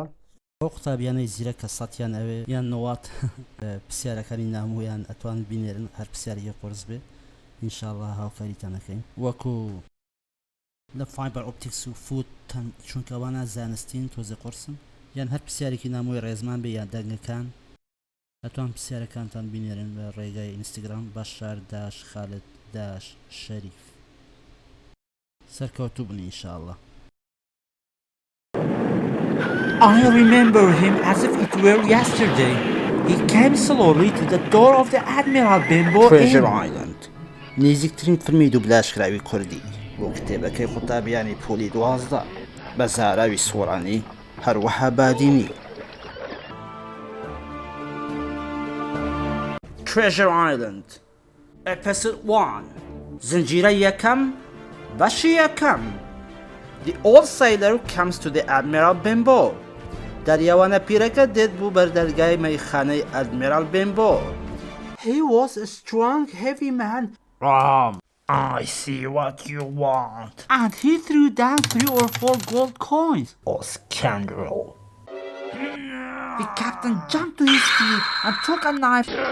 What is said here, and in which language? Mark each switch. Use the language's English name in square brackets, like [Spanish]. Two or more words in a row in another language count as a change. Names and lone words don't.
[Central Kurdish] ئەو قوتابیانەی زیرە کە سەتیان ئەوێ یان نەوات پرسیارەکانی نامۆیان ئەتوان بینێرن هەر پرسیارێکی قرس بێ ئینشاءڵڵا هاوکاریتانەکەین وەکو لە [English] fiber optics [Central Kurdish] و فوت چونکەوانە زانستین تۆزێ قرسن یان هەر پرسیارێکی نامۆی ڕێزمان بێ یان دەنگەکان ئەتوان پرسیارەکانتان بینێرن بە ڕێگای ئینستاگرام باشار داش خالد داش شەریف سەرکەوتوو بن ئینشاءڵڵا [English] I remember him as if it were yesterday. He came slowly to the door of the Admiral Benbow Treasure Inn. [Central Kurdish] Island نزیکترین فیلمی دوبلاشکراوی کوردی بۆ کتێبەکەی قوتابیانی پۆلی 12 بە زاراوی سۆرانی هەروەها بادینی Treasure Island Episode 1 زنجیرە یەکەم بەشی یەکەم [English] The old sailor comes to the Admiral Benbow [Central Kurdish] دەریاوانە پیرەکە دێت بوو بەردەرگای مەیخانەی Admiral Benbow [English] He was a strong, heavy man. I see what you want. And he threw down 3 or 4 gold coins. Oh, scoundrel. The captain jumped to his feet and took a knife.